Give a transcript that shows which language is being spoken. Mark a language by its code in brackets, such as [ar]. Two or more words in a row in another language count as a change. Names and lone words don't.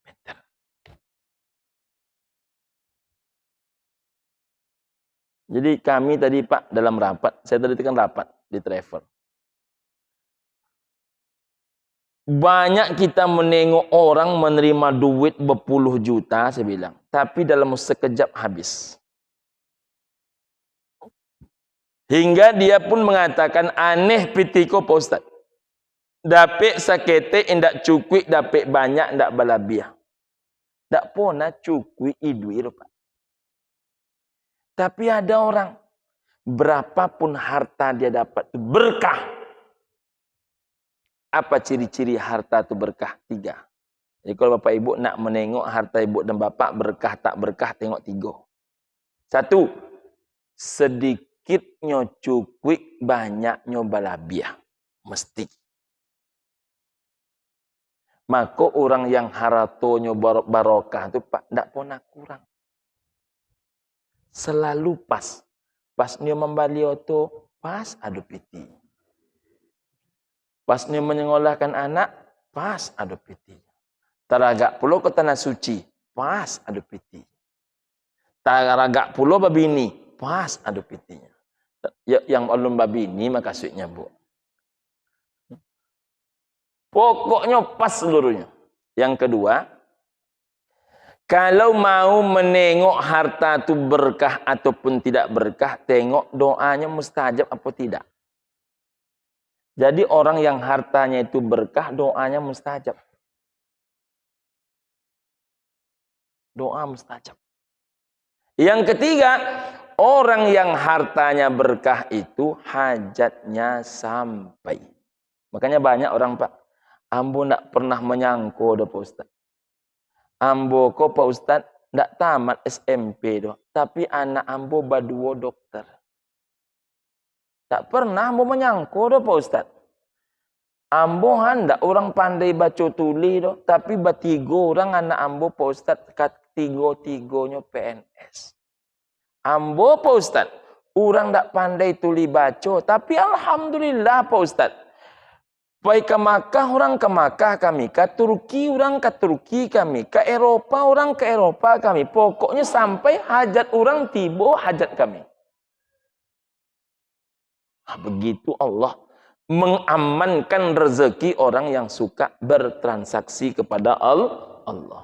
[id] Jadi kami tadi Pak dalam rapat, saya tadi kan rapat di travel. Banyak kita menengok orang menerima duit berpuluh juta, saya bilang. Tapi dalam sekejap habis. Hingga dia pun mengatakan, [min] aneh pitiko [id] Pak Ustaz. [min] Dapik sakete indak cukui, dapik banyak indak balabiah. Tak pernah cukui idui Pak. [id] Tapi ada orang, berapapun harta dia dapat, berkah. Apa ciri-ciri harta itu berkah? 3. Jadi kalau bapak ibu nak menengok harta ibu dan bapak berkah tak berkah, tengok 3. 1. [min] Sedikitnya cukui, banyaknya balabiah. [id] Mesti. Maka orang yang haratonya barokah itu Pak, tidak pernah kurang. Selalu pas. Pas dia membali itu, pas [min] adu piti. [id] Pas dia menyekolahkan anak, pas [min] adu piti. Taragak pulau ke tanah suci, pas adu piti. Taragak pulau babini, pas adu pitinya. [id] Yang belum babini maka maksudnya Bu. Pokoknya pas seluruhnya. Yang kedua, kalau mau menengok harta itu berkah ataupun tidak berkah, tengok doanya mustajab apa tidak. Jadi orang yang hartanya itu berkah, doanya mustajab. Doa mustajab. Yang ketiga, orang yang hartanya berkah itu hajatnya sampai. Makanya banyak orang Pak, [min] ambo nak pernah menyangko dah [id] Pak Ustaz. [min] Ambo kok Pak Ustaz ndak tamat SMP doh, tapi anak ambo badua dokter. Tak pernah ambo menyangko doh Pak Ustaz. Ambo hendak orang pandai baca tulis doh, tapi batigo orang anak ambo Pak Ustaz kat tigo-tigonya PNS. Ambo Pak Ustaz, orang ndak pandai tulis baca, tapi alhamdulillah Pak Ustaz. Baik ke Makkah, orang ke Makkah kami. Ke Turki, orang ke Turki kami. Ke Eropa, orang ke Eropa kami. Pokoknya sampai hajat orang tiba hajat kami. [id] Begitu Allah mengamankan rezeki orang yang suka bertransaksi kepada Allah.